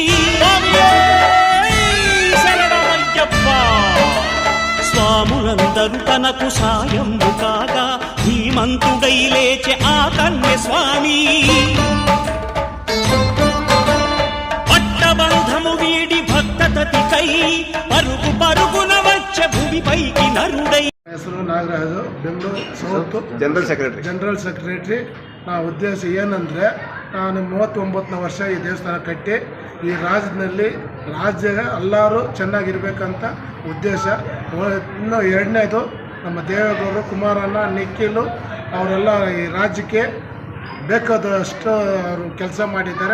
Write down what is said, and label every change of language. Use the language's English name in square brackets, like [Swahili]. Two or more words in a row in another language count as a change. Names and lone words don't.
[Telugu] స్వాములందరూ తనకు సాయము కాగా ధీమంతుడై లేచే ఆ కన్య స్వామి, పట్టబంధము వీడి భక్తతతికై పరుగు పరుగున వచ్చే భూమిపైకి నరుడై. [Kannada] ಹೆಸರು ನಾಗರಾಜು, ಬೆಂಗಳೂರು ಸೌತ್ [English] general secretary. [Kannada] ನಾ ಉದ್ದೇಶ ಏನಂದರೆ, ನಾನು 39ನೇ ವರ್ಷ ಈ ದೇವಸ್ಥಾನ ಕಟ್ಟಿ ಈ ರಾಜ್ಯದಲ್ಲಿ ಎಲ್ಲರೂ ಚೆನ್ನಾಗಿರ್ಬೇಕಂತ ಉದ್ದೇಶ. ಇನ್ನು ಎರಡನೇದು, ನಮ್ಮ ದೇವೇಗೌಡರು, ಕುಮಾರಣ್ಣ, ನಿಖಿಲು ಅವರೆಲ್ಲ ಈ ರಾಜ್ಯಕ್ಕೆ ಬೇಕಾದಷ್ಟು ಅವರು ಕೆಲಸ ಮಾಡಿದ್ದಾರೆ.